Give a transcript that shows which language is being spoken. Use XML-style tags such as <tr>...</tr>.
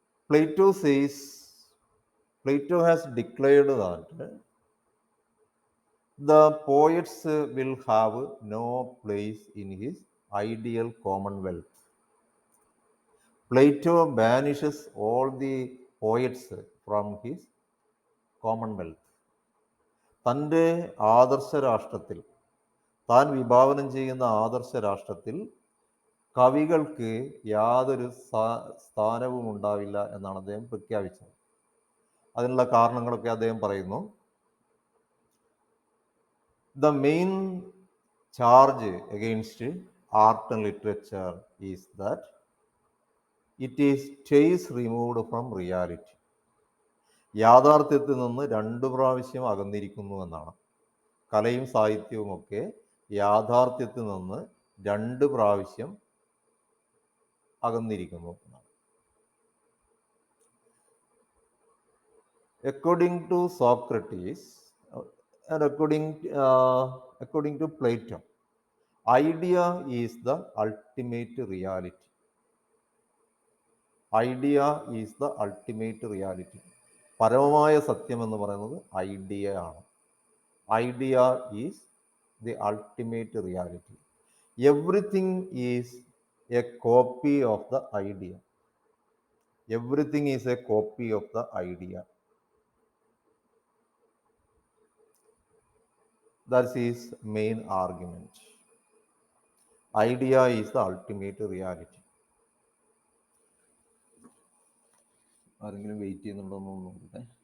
<en>Plato says, Plato has declared that the poets will have no place in his ideal commonwealth. Plato banishes all the poets from his commonwealth.</en> <ml>തൻ്റെ ആദർശ രാഷ്ട്രത്തിൽ, താൻ വിഭാവനം ചെയ്യുന്ന ആദർശ രാഷ്ട്രത്തിൽ കവികൾക്ക് യാതൊരു സ്ഥാനവും ഉണ്ടാവില്ല എന്നാണ് അദ്ദേഹം പ്രഖ്യാപിച്ചത്. അതിനുള്ള കാരണങ്ങളൊക്കെ അദ്ദേഹം പറയുന്നു.</ml> <en>The main charge against art and literature is that it is chase removed from reality.</en> <ml>യാഥാർത്ഥ്യത്തിൽ നിന്ന് രണ്ടു പ്രാവശ്യം അകന്നിരിക്കുന്നു എന്നാണ്. കലയും സാഹിത്യവുമൊക്കെ യാഥാർത്ഥ്യത്തിൽ നിന്ന് രണ്ട് പ്രാവശ്യം അകന്നിരിക്കുന്നു എന്നാണ്.</ml> <en>According to Socrates and according to Plato, idea is the ultimate reality. Idea is the ultimate reality.</en> <ml>പരമമായ സത്യം എന്ന് പറയുന്നത് ഐഡിയ ആണ്.</ml> <en>Idea is the ultimate reality. Everything is a copy of the idea. Everything is a copy of the idea. That's his main argument. Idea is the ultimate reality.</en> <ml>ആരെങ്കിലും wait ചെയ്യുന്നുണ്ടോ എന്ന് നോക്കട്ടെ.</ml>